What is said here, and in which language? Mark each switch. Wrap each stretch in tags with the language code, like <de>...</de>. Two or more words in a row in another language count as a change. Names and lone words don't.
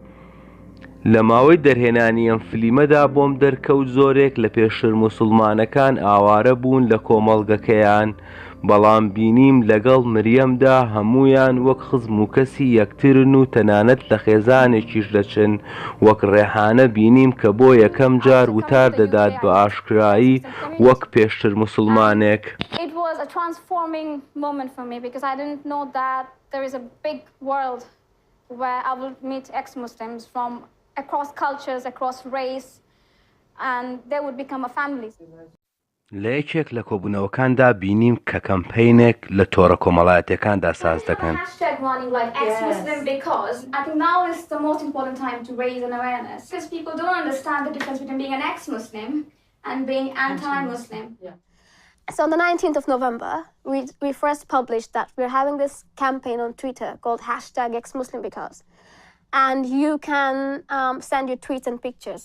<ckb>لە ماوەی دەرهێنانی ئەم فلیمەدا بۆم دەرکەوت زۆرێک لە پێشتر موسوڵمانەکان ئاوارە بوون لە کۆمەڵگەکەیان، بەڵام بینیم لەگەڵ مریەمدا هەمویان وەک خزم و کەسی یەکترن و تەنانەت لە خێزانێکیش دەچن. وەک ڕێحانە بینیم کە بۆ یەکەم جار وتار دەدات بە ئاشکرایی وەک پێشتر موسوڵمانێک.</ckb> <en>It was a transforming moment for me because I didn't know that there is a big world where I will meet ex-Muslims from across cultures, across race, and they would become a family.</en> <ckb>لە یەکێک لە کۆبوونەوەکاندا بینیم کە کەمپەینێک لە تۆڕە کۆمەڵایەتیەکاندا ساز دەکەن.</ckb> <en>Hashtag running like ex-Muslim because I think now is the most important time to raise an awareness because people don't understand the difference between being an ex-Muslim and being anti-Muslim. So on the 19th of November, we first published that we're having this campaign on Twitter called hashtag ex-Muslim because, and you can send your tweets and pictures.</en>